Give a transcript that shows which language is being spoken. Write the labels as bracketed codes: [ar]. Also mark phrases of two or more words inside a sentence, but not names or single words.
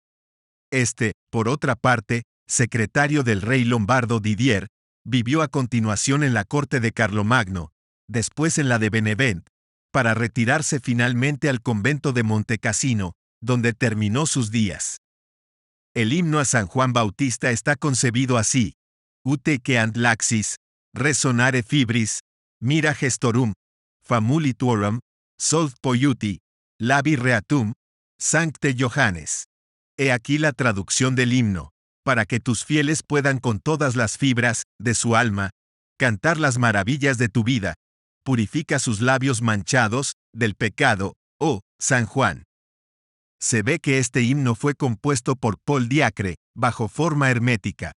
[es] Por otra parte, secretario del rey lombardo Didier, vivió a continuación en la corte de Carlomagno, después en la de Benevent, para retirarse finalmente al convento de Montecassino, donde terminó sus días. El himno a San Juan Bautista está concebido así: [la] Ute queant laxis, resonare fibris, mira gestorum, famulituorum, solv poiuti, labi reatum, sancte Johannes. [es] He aquí la traducción del himno, para que tus fieles puedan con todas las fibras de su alma cantar las maravillas de tu vida. Purifica sus labios manchados del pecado, oh San Juan. Se ve que este himno fue compuesto por Paul Diacre, bajo forma hermética.